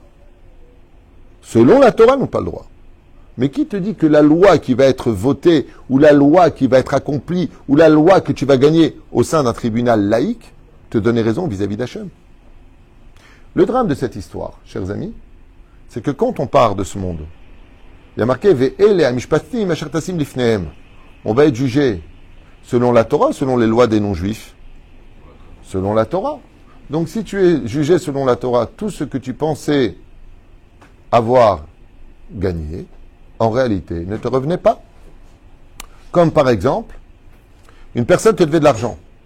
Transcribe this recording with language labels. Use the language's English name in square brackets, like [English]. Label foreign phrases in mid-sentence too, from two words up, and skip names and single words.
[French] Selon la Torah, elles n'ont pas le droit. Mais qui te dit que la loi qui va être votée, ou la loi qui va être accomplie, ou la loi que tu vas gagner au sein d'un tribunal laïque, te donner raison vis-à-vis d'Hachem. Le drame de cette histoire, chers amis, c'est que quand on part de ce monde, il y a marqué [Hebrew] ואלה המשפטים אשר תשים לפניהם. [French] On va être jugé selon la Torah, selon les lois des non-juifs, selon la Torah. Donc si tu es jugé selon la Torah, tout ce que tu pensais avoir gagné, en réalité, ne te revenait pas. Comme par exemple, une personne te devait de l'argent.